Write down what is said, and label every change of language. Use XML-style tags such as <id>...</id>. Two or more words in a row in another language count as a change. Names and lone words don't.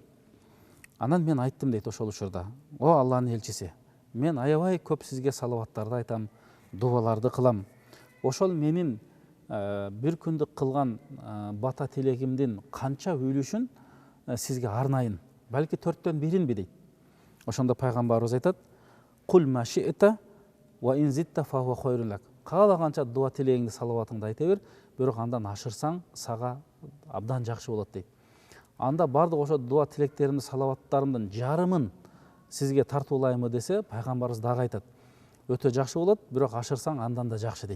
<ky>Анан мен айттым дейт ошол учурда: "О Алланын элчиси, мен аябай көп сизге салаваттарды айтам, дубаларды кылам. Ошол менин бир күндүк кылган бата тилегимдин канча үлүшүн сизге арнайын, балки 4/1-инби" дейт. Ошондо пайгамбарыбыз айтат:</ky> <ar>"قل ما شئت وإن زدت فهو خير لك."</ar> <ky>Каалаганча дуа тилегиңди, салаватыңды айта бер, бирок андан ашырсаң сага абдан жакшы болот дейт. Анда бардык ошо дуа тилектеримди, салаваттарымдын жарымын сизге тартуулаймы десе, пайгамбарыбыз дагы айтат: "Өтө жакшы болот, бирок ашырсаң андан да жакшы" дейт.</ky>